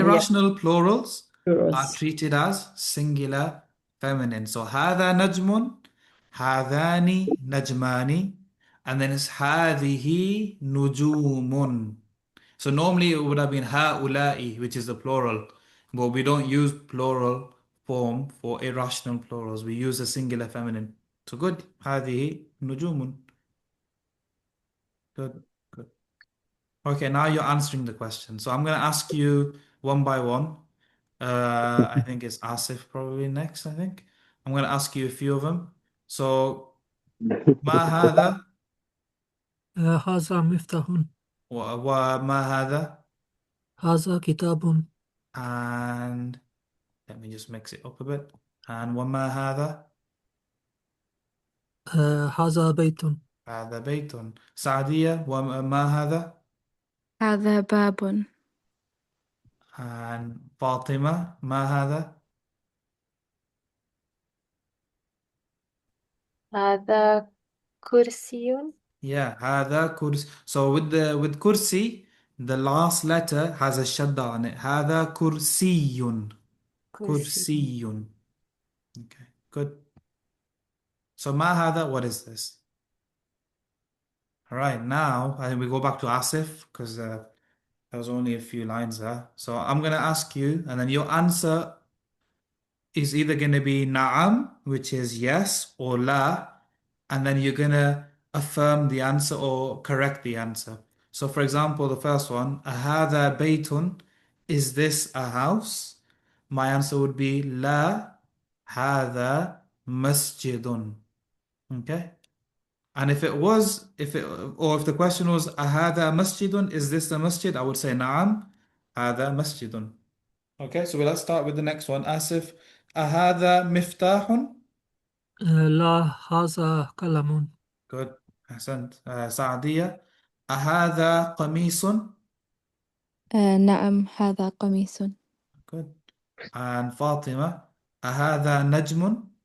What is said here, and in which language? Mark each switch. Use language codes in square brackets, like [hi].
[en] Irrational plurals are plurals. treated as singular feminine. [ar] So هذا نجم, هذان نجمان, [en] and then it's [ar] هذه نجوم. [en] So normally it would have been هؤلاء, which is the plural, but we don't use plural form for irrational plurals. We use a singular feminine. So good. [ar] هذه نجوم. [en] Good, good. Okay, now you're answering the question. So I'm going to ask you one by one. I think it's Asif probably next, I think. I'm going to ask you a few of them. [ar] So, ما هذا هذا مفتاح. وما هذا, هذا كتاب. [en] and let me just mix it up a bit. [ar] And وما هذا, هذا بيت. هذا بيت. سعدية, وما هذا, هذا باب. and فاطمة, ما هذا. هذا كرسي. Yeah, هذا كرسي. [en] So with kursi, the last letter has a shadda on it. [ar] هذا كرسي. كرسي. [en] كرسي. Okay, good. So [ar] ما هذا, [en] what is this? All right, now I think we go back to Asif because there was only a few lines there. So I'm going to ask you, and then your answer is either going to be na'am, which is yes, or la, and then you're going to affirm the answer or correct the answer. So, for example, the first one, [ar] أهذا بيت, [en] is this a house? My answer would be [ar] لا, هذا مسجد. [en] Okay? And if it was, or if the question was [ar] أهذا مسجد, [en] is this a masjid? I would say [ar] نعم, هذا مسجد. [en] Okay, so let's start with the next one. [ar] Asif, أهذا مفتاح? لا هذا قلم. Good. أحسنت. سعدية, أهذا قميص? نعم هذا قميص. [en] Good. [ar] And فاطمة, أهذا نجم?